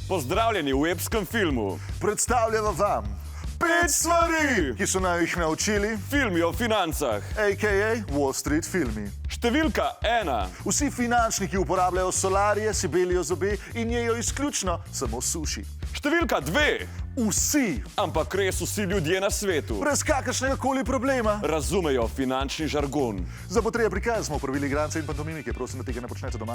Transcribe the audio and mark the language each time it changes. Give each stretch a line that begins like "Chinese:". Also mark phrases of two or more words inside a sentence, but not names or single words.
Slovenian: Pozdravljeni v epskem filmu. Predstavljamo vam 5 stvari, ki so naj jih naučili, filmi o financah. a.k.a. Wall Street filmi. Številka 1. Vsi finančniki uporabljajo solarije, si belijo zobe in jejo izključno samo suši. Številka 2. Vsi, Ampak res vsi ljudje na svetu brez kakršnega koli problema. razumejo finančni žargon. Za potrebe prikaz smo uporabili igrance in pantomimike, prosim, da tega ne počnete doma.